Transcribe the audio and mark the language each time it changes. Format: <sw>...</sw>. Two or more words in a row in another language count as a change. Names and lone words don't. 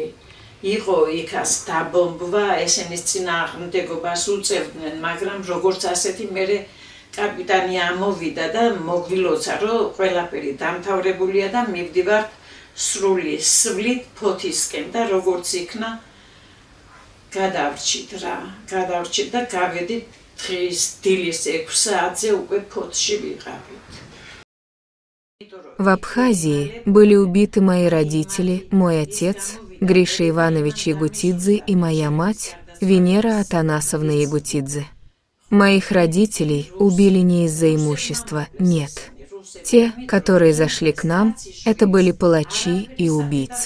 <ka>იყო იქაც დაბომბვა, ესენის წინააღმდეგობას უწევდნენ, მაგრამ როგორც ასეთი მერე კაპიტანი ამოვიდა და მოგვილოცა, რომ ყველაფერი დამთავრებულია და მივდივართ სრული სვლით ფოთისკენ და როგორც იქნა, გადავრჩით და გავედით დღის დილის 6 საათზე უკვე ფოთში ვიყავით.</ka> <ru>В Абхазии были убиты мои родители, мой отец, Гриша Иванович Ягутидзе, и моя мать, Венера Атанасовна Ягутидзе. Моих родителей убили не из-за имущества, нет. Те, которые зашли к нам, это были палачи и убийцы.</ru>